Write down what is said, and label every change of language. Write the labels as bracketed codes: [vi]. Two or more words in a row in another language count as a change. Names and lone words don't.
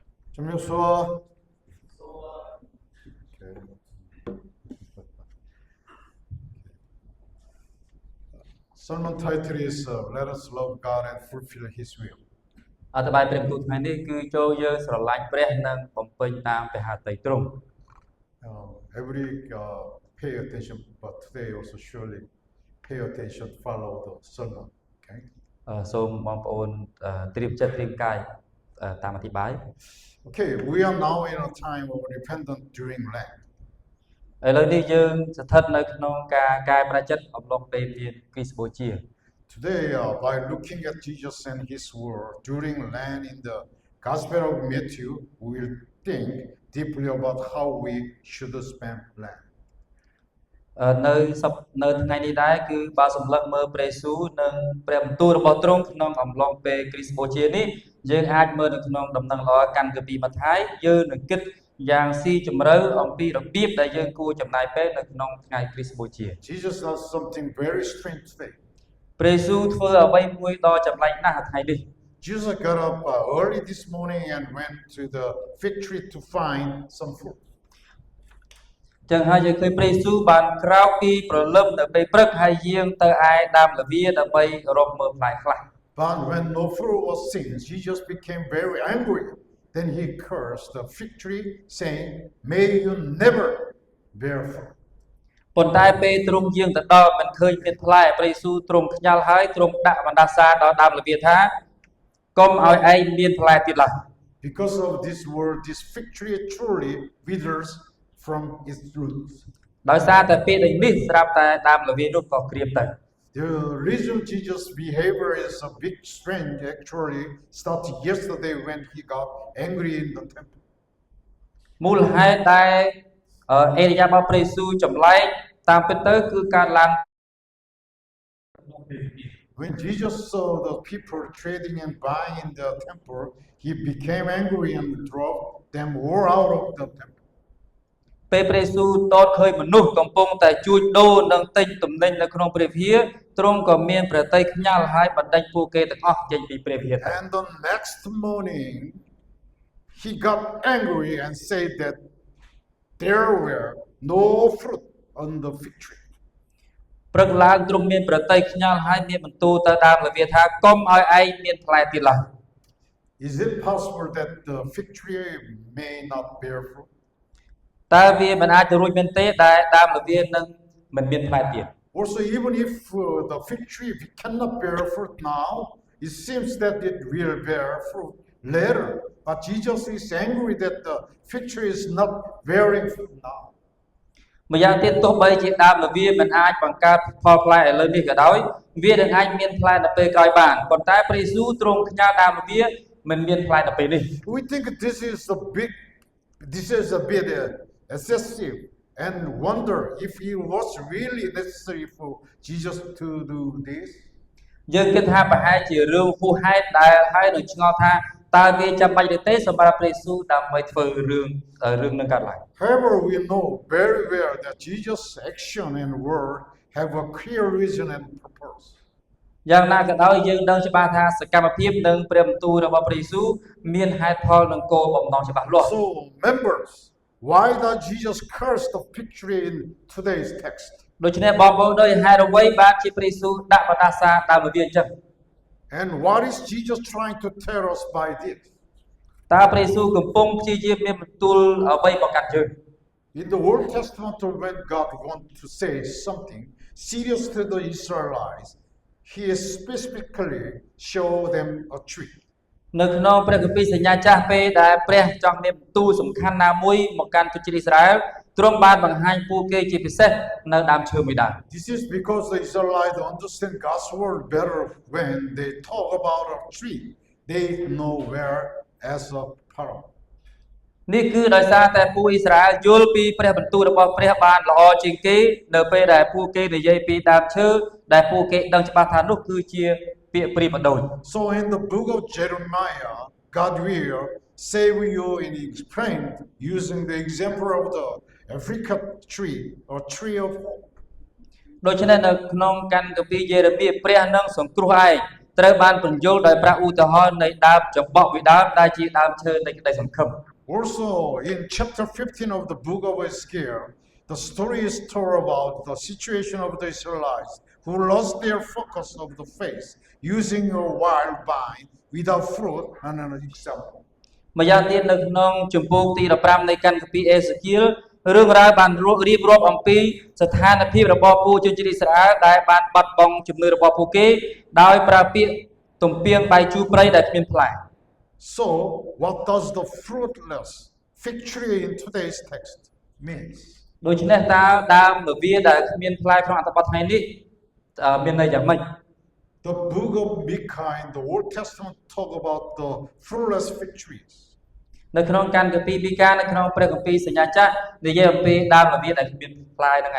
[zh] 怎么说？ [en] Sermon title is Let us love God and fulfill His will. [km] អត្ថបទព្រះបន្ទូលថ្ងៃនេះគឺចូលយើងស្រឡាញ់ព្រះនិងបំពេញតាមព្រះហត្ថីទ្រង់ [en] Every pay attention, but today also surely pay attention, follow the sermon. Okay. [km] សូមបងប្អូនត្រៀមចិត្តត្រៀមកាយតាមអធិប្បាយ [en] Okay, we are now in a time of repentance during Lent. [km] ឥឡូវនេះយើងស្ថិតនៅក្នុងការកែប្រែចិត្តអំឡុងពេលមានគ្រីស្ទបូជា [en] Today, by looking at Jesus and His word during Lent in the Gospel of Matthew, we will think deeply about how we should spend Lent. [km] នៅថ្ងៃនេះដែរគឺបើសម្លឹងមើលព្រះយេស៊ូវនិងព្រះបន្ទូលរបស់ទ្រង់ក្នុងអំឡុងពេលគ្រីស្ទបូជានេះយើងអាចមើលនៅក្នុងដំណឹងល្អកាន់កាពីម៉ាថាយយើងនឹងគិតយ៉ាងស៊ីជម្រៅអំពីរបៀបដែលយើងគួរចំណាយពេលនៅក្នុងថ្ងៃគ្រីស្ទបូជា [en] Jesus does something very strange today. [km] ព្រះយេស៊ូវធ្វើអ្វីមួយដ៏ចម្លែកណាស់ថ្ងៃនេះ [en] Jesus got up early this morning and went to the fig tree to find some fruit. [km] ចឹងហើយយើងឃើញព្រះយេស៊ូវបានក្រោកពីព្រលឹមនៅពេលព្រឹកហើយយាងទៅឯដើមល្វាដើម្បីរកមើលផ្លែខ្លះ [en] But when no fruit was seen, Jesus became very angry. Then he cursed the fig tree, saying, "May you never bear fruit." [km] ប៉ុន្តែពេលទ្រង់យាងទៅដល់មិនឃើញមានផ្លែព្រះយេស៊ូវទ្រង់ខ្ញាល់ហើយទ្រង់ដាក់បណ្ដាសាដល់ដើមល្វាថាកុំឲ្យឯងមានផ្លែទៀតឡើយ [en] Because of this word, this fig tree truly withers from its roots. [km] ដោយសារតែពាក្យនេះស្រាប់តែដើមល្វានោះក៏ក្រៀមទៅ [en] The reason Jesus' behavior is a bit strange actually started yesterday when he got angry in the temple. [km] មូលហេតុដែលអេរិយាបថព្រះយេស៊ូវចម្លែកតាមពិតទៅគឺកើតឡើង [en] When Jesus saw the people trading and buying in the temple, he became angry and drove them all out of the temple. [km] ពេលព្រះយេស៊ូវតតឃើញមនុស្សកំពុងតែជួញដូរនិងទិញទំនិញនៅក្នុងព្រះវិហារទ្រង់ក៏មានព្រះតីខ្ញាល់ហើយបណ្ដេញពួកគេទាំងអស់ចេញពីព្រះវិហារ [en] And the next morning, he got angry and said that there were no fruit on the fig tree. [km] ព្រឹកឡើងទ្រង់មានព្រះតីខ្ញាល់ហើយមានបន្ទូលទៅដើមល្វាថាកុំឲ្យឯងមានផ្លែទៀតឡើយ [en] Is it possible that the fig tree may not bear fruit? [km] តើវាមិនអាចទៅរួចមែនទេដែលដើមល្វានឹងមិនមានផ្លែទៀត [en] Also, even if the fig tree cannot bear fruit now, it seems that it will bear fruit later. But Jesus is angry that the fig tree is not bearing fruit now. [km] ម្យ៉ាងទៀតទោះបីជាដើមល្វាមិនអាចបង្កើតផលផ្លែឥឡូវនេះក៏ដោយវានឹងអាចមានផ្លែនៅពេលក្រោយបានប៉ុន្តែព្រះយេស៊ូវទ្រង់ខ្ញាល់ដើមល្វាមិនមានផ្លែនៅពេលនេះ [en] We think this is a bit excessive and wonder if it was really necessary for Jesus to do this. [km] យើងគិតថាប្រហែលជារឿងហួសហេតុដែលហើយនឹងឆ្ងល់ថាតើវាចាំបាច់ឬទេសម្រាប់ព្រះយេស៊ូវដើម្បីធ្វើរឿងនឹងកើតឡើង [en] However, we know very well that Jesus' action and word have a clear reason and purpose. [km] យ៉ាងណាក៏ដោយយើងដឹងច្បាស់ថាសកម្មភាពនិងព្រះបន្ទូលរបស់ព្រះយេស៊ូវមានហេតុផលនិងគោលបំណងច្បាស់លាស់ [en] So, members, why does Jesus curse the fig tree in today's text? [km] ដូច្នេះបងប្អូនដោយហេតុអ្វីបានជាព្រះយេស៊ូវដាក់បណ្ដាសាដើមល្វាអញ្ចឹង [en] And what is Jesus trying to tell us by this? [km] តើព្រះយេស៊ូវកំពុងព្យាយាមមានបន្ទូលអ្វីបង្កាត់យើង [en] In the Old Testament, when God wants to say something serious to the Israelites, He specifically showed them a tree. [km] នៅក្នុងព្រះគម្ពីរសញ្ញាចាស់ពេលដែលព្រះចង់មានបន្ទូលសំខាន់ណាមួយមកកាន់ជនជាតិអ៊ីស្រាអែលទ្រង់បានបង្ហាញពួកគេជាពិសេសនៅដើមឈើមួយដើម [en] This is because the Israelites understand God's word better when they talk about a tree. They know where as a parable. [km] នេះគឺដោយសារតែពួកអ៊ីស្រាអែលយល់ពីព្រះបន្ទូលរបស់ព្រះបានល្អជាងគេនៅពេលដែលពួកគេនិយាយពីដើមឈើដែលពួកគេដឹងច្បាស់ថានោះគឺជាពាក្យព្រាហ្មណ៍ដូច [en] So in the book of Jeremiah, God will save you and explain using the example of the Africa tree or tree of hope. [km] ដូច្នេះនៅក្នុងកាន់កាពីយេរេមៀព្រះនឹងសង្គ្រោះឯងត្រូវបានពន្យល់ដោយប្រាក់ឧទាហរណ៍នៃដើមចំបក់មួយដើមដែលជាដើមឈើនៃក្តីសង្ឃឹម [en] Also, in chapter 15 of the book of Ezekiel, the story is told about the situation of the Israelites who lost their focus of the faith using a wild vine without fruit and an example. [km] ម្យ៉ាងទៀតនៅក្នុងជំពូកទី15នៃកាន់កាពីអេសេគៀលរឿងរ៉ាវបានរៀបរាប់អំពីស្ថានភាពរបស់ពួកជនជាតិអ៊ីស្រាអែលដែលបានបាត់បង់ជំនឿរបស់ពួកគេដោយប្រើពាក្យទំពាំងបែកជូរព្រៃដែលគ្មានផ្លែ [en] So, what does the fruitless fig tree in today's text mean? [km] ដូច្នេះតើដើមល្វាដែលគ្មានផ្លែក្នុងអត្ថបទថ្ងៃនេះមានន័យយ៉ាងម៉េច [en] The book of Micah in the Old Testament talk about the fruitless fig trees. [km] នៅក្នុងកាន់កាពីមីកានៅក្នុងព្រះគម្ពីរសញ្ញាចាស់និយាយអំពីដើមល្វាដែលគ្មានផ្លែហ្នឹងឯង